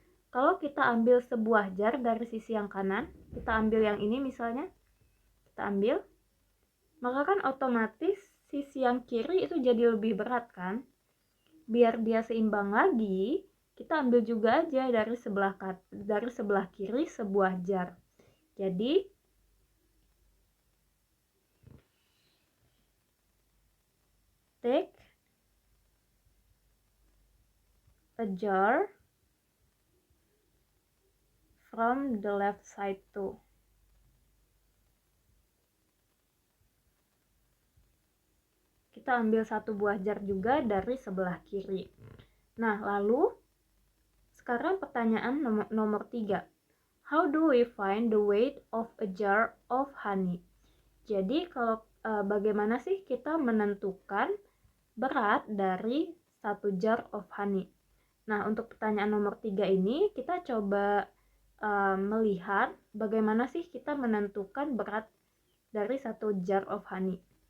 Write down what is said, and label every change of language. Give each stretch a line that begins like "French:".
Indonesian: Kalau kita ambil sebuah jar dari sisi yang kanan, kita ambil yang ini misalnya, kita ambil, maka kan otomatis sisi yang kiri itu jadi lebih berat kan? Biar dia seimbang lagi, kita ambil juga aja dari sebelah kiri sebuah jar. Jadi
English: take a jar from the left side too.
Indonesian: Kita ambil satu buah jar juga dari sebelah kiri. Nah, lalu sekarang pertanyaan nomor 3.
English: How do we find the weight of a jar of honey?
Indonesian: Jadi kalau bagaimana sih kita menentukan berat dari satu
English: jar of honey?
Indonesian: Nah, untuk pertanyaan nomor 3 ini kita coba melihat bagaimana sih kita menentukan berat dari satu
English: jar of honey.